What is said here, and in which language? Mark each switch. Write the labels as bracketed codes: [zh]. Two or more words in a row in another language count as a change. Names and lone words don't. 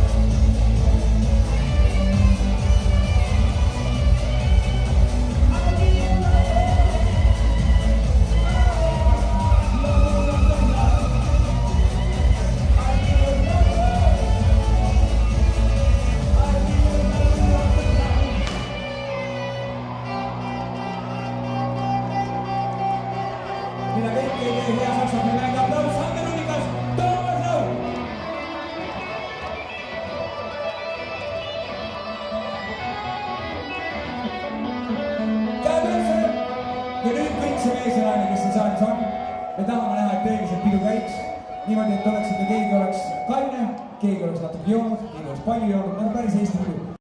[en] I'd be your lover of the night. I'd be your lover. I'd be your lover of the night. [es] Mira, ven que ya se ha un aplauso a Verónicas. ¡Tómalo! Tervise! [et] Ja nüüd kõik see meeslaine, kes siin saalis on, me tahame näha, et teil see pidu käiks niimoodi, et oleks ikka keegi oleks kaine, keegi oleks natuke joonud, keegi oleks palju joonud, nagu päris Eesti pidu.